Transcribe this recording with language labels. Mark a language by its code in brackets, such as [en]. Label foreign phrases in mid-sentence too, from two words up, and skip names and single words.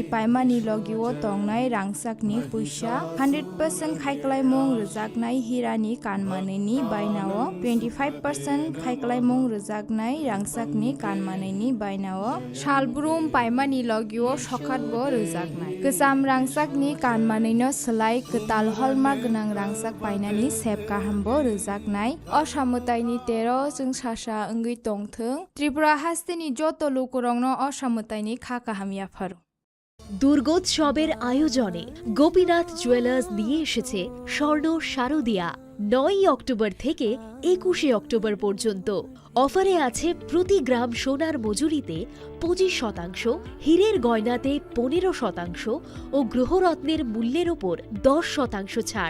[trp] पाइमानि लगिव तंनाय रांसाकनि पैसा 100% खायखालायमुं रोजाकनाय हिरानि कानमानैनि बायनाव 25% खायखालायमुं रोजाक रांसाकनि कानमानैनि बायनाव शालब्रुम पाइमानि लगिव सखातबो रोजाकनाय गोजाम रांसाकनि कानमानैनो सोलाय गोताल हलमार्क गोनां रांसाक बायनानि सेब गाहामबो रोजाकनाय असामुताइनि 13 जों सासा ओंगै तंथों त्रिपुरा हास्तिनि जत लोकरंनो असामुताइनि खाकाहामियाफार। [bn] দুর্গোৎসবের আয়োজনে গোপীনাথ জুয়েলার্স দিয়ে এসেছে স্বর্ণ শারদীয়া। 9 অক্টোবর থেকে 21 অক্টোবর পর্যন্ত অফারে আছে প্রতি গ্রাম সোনার মজুরিতে 25%, হীরের গয়নাতে 15% ও গ্রহরত্নের মূল্যের ওপর 10% ছাড়।